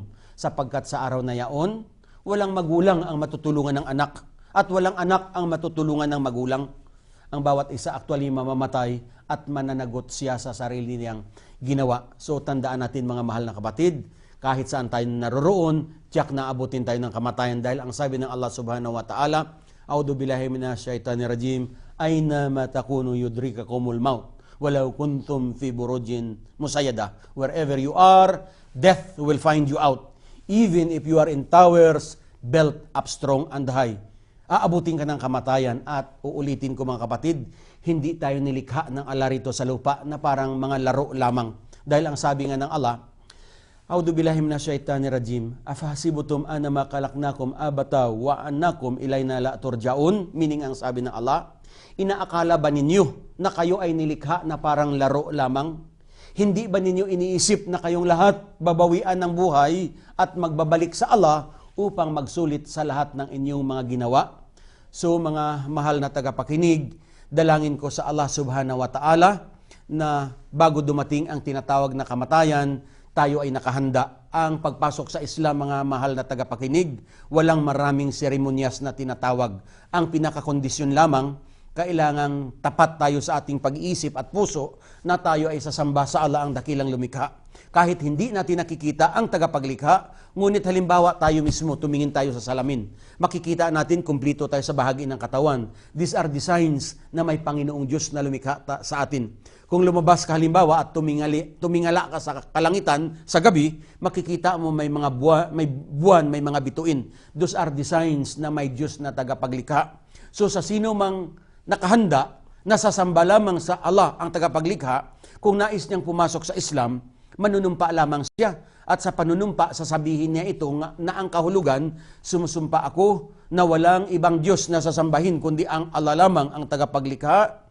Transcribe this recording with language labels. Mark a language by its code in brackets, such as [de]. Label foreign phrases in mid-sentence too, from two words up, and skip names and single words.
[tl] Sapagkat sa araw na yaon, walang magulang ang matutulungan ng anak at walang anak ang matutulungan ng magulang. Ang bawat isa actually mamamatay at mananagot siya sa sarili niyang ginawa. So tandaan natin mga mahal na kapatid, kahit saan tayo naroroon, tiyak na abutin tayo ng kamatayan dahil ang sabi ng Allah [ar] سبحانه وتعالى, أعوذ بالله من الشيطان الرجيم، أينما تكونوا يدرككم الموت. ولو كنتم في بروج مشيدة. [en] Wherever you are, death will find you out. Even if you are in towers, built up strong and high. [tl] Aabutin ka ng kamatayan at uulitin ko mga kapatid, hindi tayo nilikha ng Allah rito sa lupa na parang mga laro lamang. Dahil ang sabi nga ng Allah, [ar] أعوذ بالله من الشيطان الرجيم، أفحسبتم أنما خلقناكم عبثا وأنكم إلينا لا ترجعون. [tl] Meaning ang sabi ng Allah, Inaakala ba ninyo na kayo ay nilikha na parang laro lamang? Hindi ba ninyo iniisip na kayong lahat babawian ng buhay at magbabalik sa Allah upang magsulit sa lahat ng inyong mga ginawa? So mga mahal na tagapakinig, dalangin ko sa Allah [ar] سبحانه وتعالى [tl] na bago dumating ang tinatawag na kamatayan, tayo ay nakahanda. Ang pagpasok sa Islam, mga mahal na tagapakinig, walang maraming seremonyas na tinatawag. Ang pinakakondisyon lamang, kailangang tapat tayo sa ating pag-iisip at puso na tayo ay sasamba sa Allah ang dakilang lumikha. Kahit hindi natin nakikita ang tagapaglikha, ngunit halimbawa tayo mismo, tumingin tayo sa salamin. Makikita natin kumplito tayo sa bahagi ng katawan. [en] These are the signs [tl] na may Panginoong Diyos na lumikha sa atin. Kung lumabas ka halimbawa at tumingala ka sa kalangitan sa gabi, makikita mo may mga buwan, may mga bituin. [en] Those are the signs [tl] na may Diyos na tagapaglikha. So sa sino mang nakahanda, nasasamba lamang sa Allah ang tagapaglikha, kung nais niyang pumasok sa Islam, manunumpa lamang siya. At sa panunumpa, sasabihin niya ito na ang kahulugan, sumusumpa ako na walang ibang Diyos na sasambahin kundi ang Allah lamang ang tagapaglikha.